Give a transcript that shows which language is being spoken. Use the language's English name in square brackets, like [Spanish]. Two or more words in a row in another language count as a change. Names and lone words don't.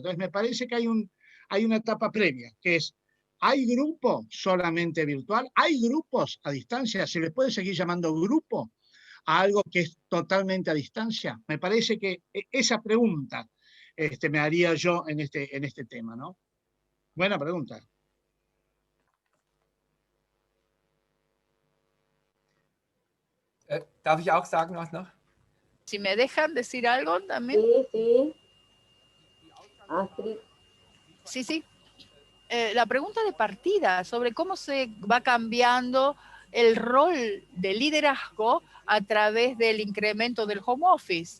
[Spanish] Entonces me parece que hay una etapa previa, que es, ¿hay grupo solamente virtual? ¿Hay grupos a distancia? ¿Se les puede seguir llamando grupo a algo que es totalmente a distancia? Me parece que esa pregunta me haría yo en este tema, ¿no? Buena pregunta. [German] Darf ich auch sagen was noch? [Spanish] Si me dejan decir algo también. Sí, sí. Astrid. Sí, sí. La pregunta de partida sobre cómo se va cambiando el rol de liderazgo a través del incremento del [English] home office.